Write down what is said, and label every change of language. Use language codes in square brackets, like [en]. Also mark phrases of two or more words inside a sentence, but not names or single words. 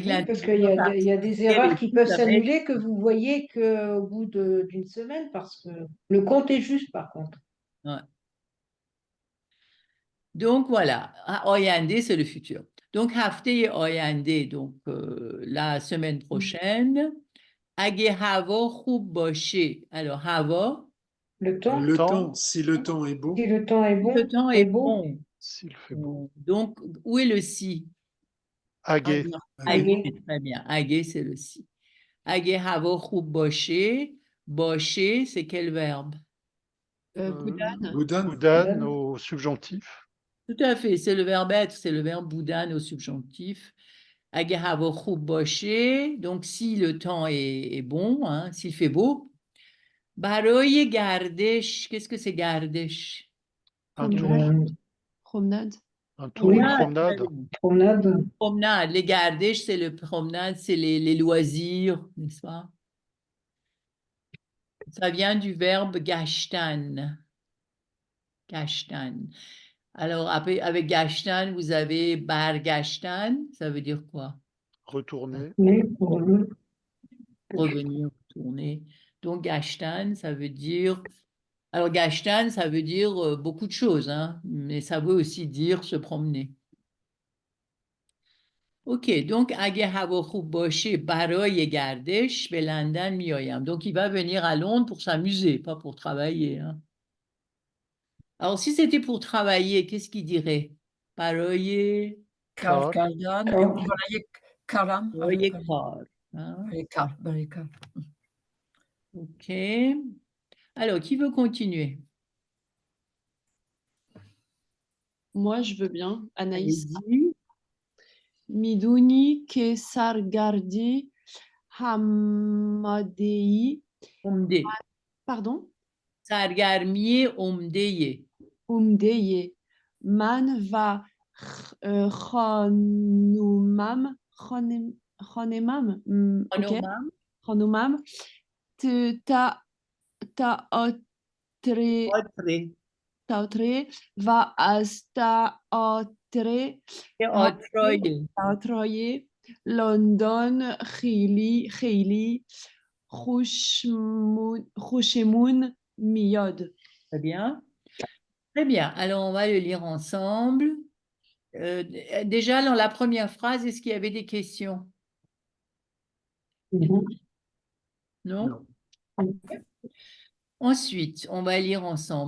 [fr] Oui, parce qu'il y a, il y a des erreurs qui peuvent s'annuler que vous voyez qu'au bout d'une semaine, parce que le compte est juste par contre. Ouais. Donc voilà, Oyande, c'est le futur. Donc [fa] هفته آینده, [fr] donc la semaine prochaine. [fa] اگه هوا خوب باشه. [fr] Alors hava, Le temps, Le temps, si le temps est beau. si le temps est bon, le temps est est beau, bon. S'il fait beau. Donc, où est le si? [fa] Agé. Agé. [fr] Très bien. Age, c'est le si. [fa] اگه هوا خوب باشه. باشه, [fr] c'est quel verbe? [fa] Boudane. Bouddha. [fr] Boudane au subjonctif. Tout à fait, c'est le verbe être, c'est le verbe boudane au subjonctif. [fa] اگه هوا خوب باشه, [fr] donc si le temps est bon, hein, s'il fait beau. [fa] برای گردش, [fr] qu'est-ce que c'est گردش? Un tour. Promenade. Un tour, une Promenade. promenade. Promenade. Promenade. Les gardèches, c'est le promenade, c'est les loisirs, n'est-ce pas? Ça vient du verbe gashtan. Gashtan. Alors, avec gashtan, vous avez bargashtan, ça veut dire quoi? Retourner. Revenir, retourner. Donc, gashtan, ça veut dire. Alors, gashtan, ça veut dire beaucoup de choses, hein, mais ça veut aussi dire se promener. Ok, donc [fa] اگه هوا خوب باشه برای گردش به لندن میایم. [fr] Donc il va venir à Londres pour s'amuser, pas pour travailler, hein. Alors si c'était pour travailler, qu'est-ce qu'il dirait? [fa] برای کردن. کارم. برای کار, [fr] hein. [fa] برای کار. [fr] Ok. Alors qui veut continuer? Moi, je veux bien. Anaïs. Allez-y. [fa] میدونی که سرگردی حماده‌ای عمده. [fr] pardon [fa] سرگرمی عمده. عمده من و خانومم اوکی خانومم تئاتر و از تئاترای لندن خیلی خیلی خوشمون میاد. [fr] Très bien. Très bien. Alors, on va le lire ensemble. Déjà, dans la première phrase, est-ce qu'il y avait des questions? Non? Ensuite, on va lire ensemble.